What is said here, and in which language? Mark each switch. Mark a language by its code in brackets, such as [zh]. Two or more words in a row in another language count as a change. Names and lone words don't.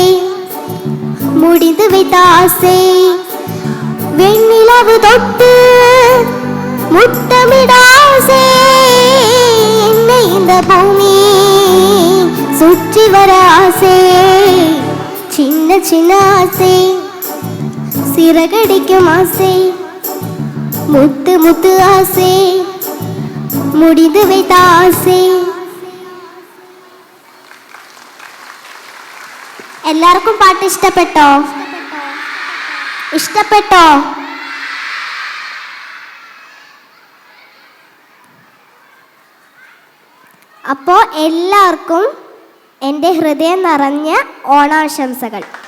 [ta] முடிந்து வைத்த ஆசை வெண்ணிலவு தொட்டு முத்தமிட ஆசை என்னை இந்த பூமி சுற்றி வர ஆசை சின்ன சின்ன ஆசை சிறகடிக்கும் ஆசை முத்து முத்து ஆசை முடிந்து வைத்த ஆசை. [ml] എല്ലാവർക്കും പാട്ട് ഇഷ്ടപ്പെട്ടോ? ഇഷ്ടപ്പെട്ടോ? അപ്പോൾ എല്ലാവർക്കും എൻ്റെ ഹൃദയം നിറഞ്ഞ ഓണാശംസകൾ.